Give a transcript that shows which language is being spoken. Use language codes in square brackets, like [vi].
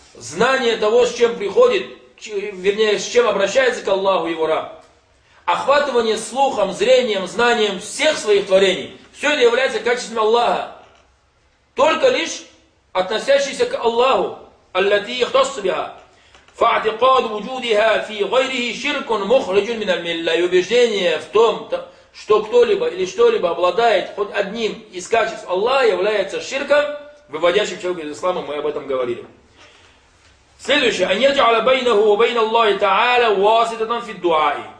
[ru] Знание того, с чем приходит, вернее, с чем обращается к Аллаху его раб. Охватывание слухом, зрением, знанием всех своих творений. Все это является качествами Аллаха. Только лишь относящиеся к Аллаху. [ar] أَلَّتِي يَخْتَصُ بِهَا. فاعتقاد وجودها في غيره شرك مخرج من الملة. [ru] И убеждение в том, что кто-либо или что-либо обладает хоть одним из качеств Аллаха является ширком, выводящим человека из ислама, мы об этом говорили. Следующее. [ar] «Ан яджаля байнаху ва байна Аллахи тааля васитатан фид дуаи».